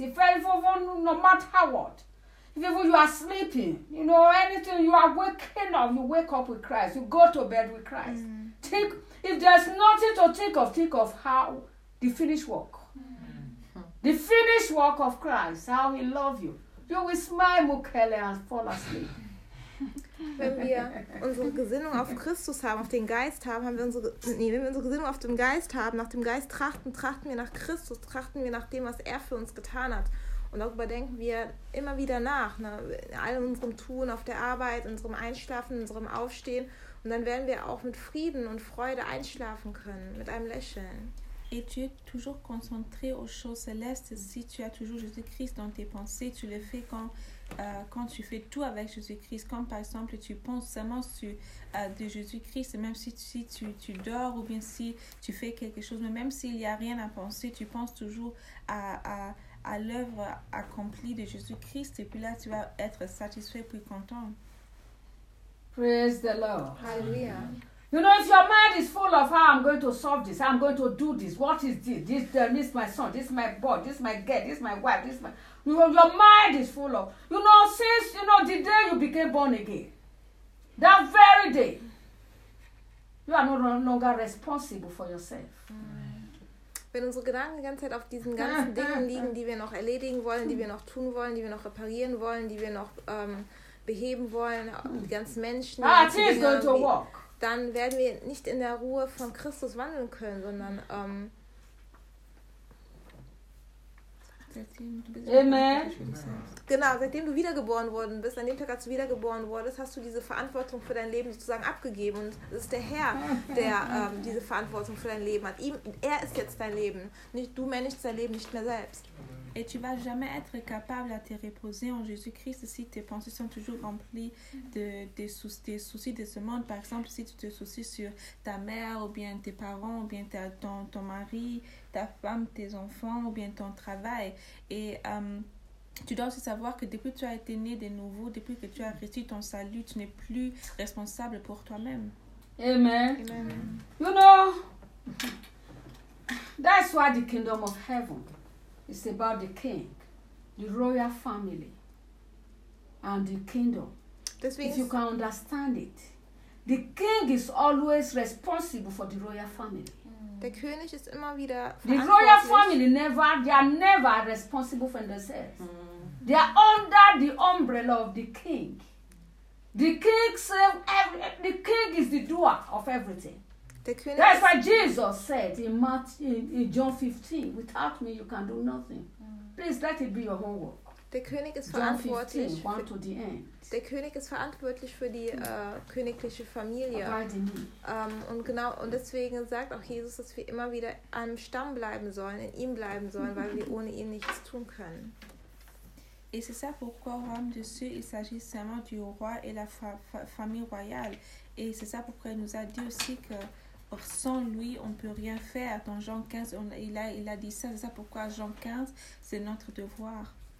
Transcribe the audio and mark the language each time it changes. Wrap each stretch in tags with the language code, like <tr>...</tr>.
<en>If even no matter what, if even you are sleeping, you know, anything, you are waking up, you wake up with Christ, you go to bed with Christ. Mm-hmm. Think, if there's nothing to think of how the finished work. Mm-hmm. The finished work of Christ, how he loves you. You will smile, Mukele, and fall asleep.</en> <de>Wenn wir unsere Gesinnung auf Christus haben, auf den Geist haben, wenn wir unsere Gesinnung auf dem Geist haben, nach dem Geist trachten wir nach Christus, trachten wir nach dem, was er für uns getan hat. Und darüber denken wir immer wieder nach, ne? In all unserem Tun, auf der Arbeit, in unserem Einschlafen, in unserem Aufstehen. Und dann werden wir auch mit Frieden und Freude einschlafen können, mit einem Lächeln.</de> <fr>Et tu es toujours concentré aux choses célestes. Si tu as toujours Jésus-Christ dans tes pensées, tu le fais quand tu fais tout avec Jésus-Christ. Comme par exemple, tu penses seulement de Jésus-Christ, même si tu dors ou bien si tu fais quelque chose. Mais même s'il n'y a rien à penser, tu penses toujours à l'œuvre accomplie de Jésus-Christ. Et puis là, tu vas être satisfait puis content.</fr> <en>Praise the Lord. Hallelujah. You know, if your mind is full of how I'm going to solve this, I'm going to do this, what is this? This is my son, this is my boy, this is my girl, this is my wife, this is my... You know, your mind is full of... You know, since, you know, the day you became born again, that very day, you are no longer responsible for yourself.</en> <de>Wenn unsere Gedanken die ganze Zeit auf diesen ganzen Dingen liegen, die wir noch erledigen wollen, die wir noch tun wollen, die wir noch reparieren wollen, die wir noch beheben wollen, die ganzen Menschen...</de> <en>Ah, it is going to work.</en> <de>Dann werden wir nicht in der Ruhe von Christus wandeln können, sondern</de> <en>Amen.</en> <de>Genau, seitdem du wiedergeboren worden bist, an dem Tag, als du wiedergeboren wurdest, hast du diese Verantwortung für dein Leben sozusagen abgegeben. Und es ist der Herr, der diese Verantwortung für dein Leben hat. Er ist jetzt dein Leben. Nicht du managst dein Leben nicht mehr selbst.</de> <fr>Et tu vas jamais être capable de te reposer en Jésus-Christ si tes pensées sont toujours remplies des soucis de ce monde. Par exemple, si tu te soucies sur ta mère ou bien tes parents ou bien ton mari, ta femme, tes enfants ou bien ton travail. Et tu dois aussi savoir que depuis que tu as été né de nouveau, depuis que tu as reçu ton salut, tu n'es plus responsable pour toi-même.</fr> <en>Amen. Amen. You know, that's why the kingdom of heaven... It's about the king, the royal family, and the kingdom.</en> <de>Deswegen,</de> <en>if you can understand it, the king is always responsible for the royal family. Mm.</en> <de>Der König ist immer wieder verantwortlich.</de> <en>The royal family never, they are never responsible for themselves. Mm. They are under the umbrella of the king. The king serves every, the king is the doer of everything. That's why Jesus said in John 15, without me you can do nothing. Please let it be your homework.</en> <de>Der König ist verantwortlich.</de> <en>John 15, 1 to the end.</en> <de>Der König ist verantwortlich für die königliche Familie. Und genau, und deswegen sagt auch Jesus, dass wir immer wieder am Stamm bleiben sollen, in ihm bleiben sollen, weil wir ohne ihn nichts tun können.</de> <fr>Et c'est ça pourquoi au royaume de ceux, il s'agit seulement du roi et la famille royale. Et c'est ça pourquoi il nous a dit aussi que sans lui, on ne peut rien faire. Dans Jean 15, il a dit ça. C'est ça pourquoi Jean 15, c'est notre devoir.</fr>